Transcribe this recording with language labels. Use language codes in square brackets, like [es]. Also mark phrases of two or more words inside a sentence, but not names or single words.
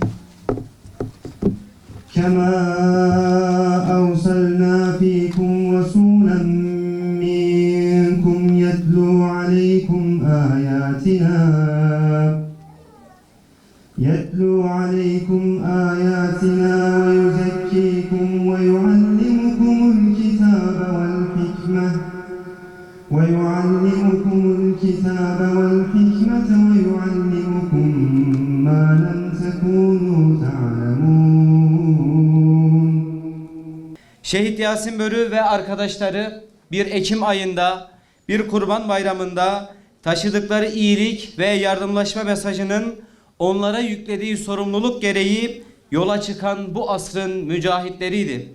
[ar] Kema أرسلنا فيكم رسولا منكم يتلو عليكم آياتنا ويزكيكم ويعلمكم الكتاب ويعلمكم ما لم تكونوا تعلمون. [tr] Şehit Yasin Börü ve arkadaşları bir Ekim ayında, bir Kurban Bayramı'nda taşıdıkları iyilik ve yardımlaşma mesajının onlara yüklediği sorumluluk gereği yola çıkan bu asrın mücahitleriydi.